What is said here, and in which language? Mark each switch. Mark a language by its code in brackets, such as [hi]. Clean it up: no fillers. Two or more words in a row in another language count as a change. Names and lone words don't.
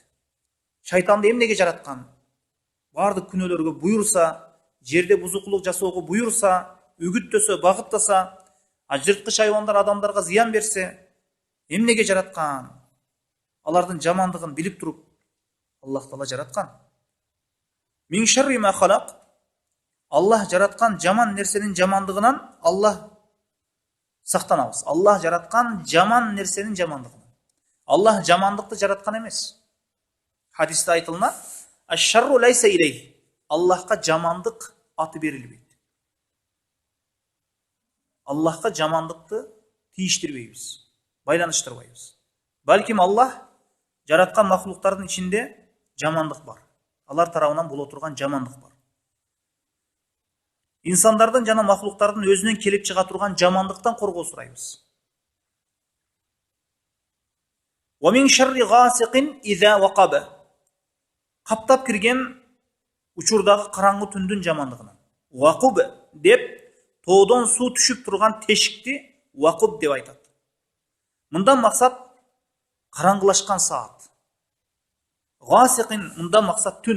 [ky] Шайтанды эмнеге жараткан? Бардык күнөөлөргө буйрса, жерде бузукулук жасоого буйрса, үгүттөсө, багыттаса, жырткыч хайвандар адамдарга зыян берсе, эмнеге жараткан? Алардын жамандыгын билип туруп Аллах Таала жараткан. [ar] من شر ما خلق. [ky] Аллах жараткан жаман нерсенин жамандыгынан Аллах сактанабыз. Аллах жараткан жаман нерсенин жамандыгынан. Аллах жамандыкты жараткан эмес. Хадисте айтылна, [ar] الشر ليس إليه. [ky] Аллахка жамандык аты берилбейт. Аллахка жамандыкты тийиштирбейбиз, байланыштырбайбыз. Балким Аллах жараткан махлуктардын ичинде жамандык бар. Алар тарабынан боло турган жамандык бар. İnsandardын жана махлуктардын өзүнөн келип чыга турган жамандыктан коргоо сурайбыз. [ar] ومن شر غاسق إذا وقب. [ky] Каптап кирген учурдагы караңгы түндүн жамандыгынан. Waqub деп тоодон суу түшүп турган тешикти waqub деп айтат. Мындан максат караңгылашкан саат. Гасиқин мында максат түн.